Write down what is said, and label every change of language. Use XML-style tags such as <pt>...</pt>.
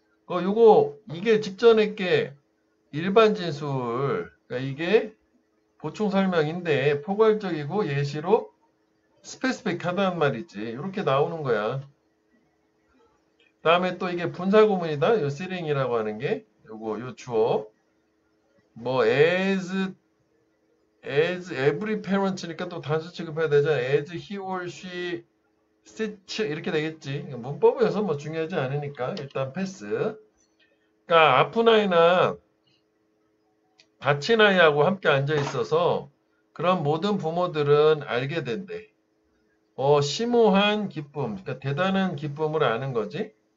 <ko>요거 이게 직전에 게 일반 진술, 그러니까 이게 보충 설명인데 포괄적이고 예시로 스페시픽하다는 말이지. 이렇게 나오는 거야. 다음에 또 이게 분사 구문이다. 요 시링이라고 하는 게 요 주어. 뭐</ko> <en>as every parent</en> <ko>니까 또 단수 취급해야 되잖아.</ko> <en>as he or she sits</en> <ko>이렇게 되겠지. 문법에서 뭐 중요하지 않으니까 일단 패스. 그러니까 아픈 아이나 다친 아이하고 함께 앉아 있어서 그런 모든 부모들은 알게 된대. 심오한 기쁨, 그러니까 대단한 기쁨을 아는 거지.</ko>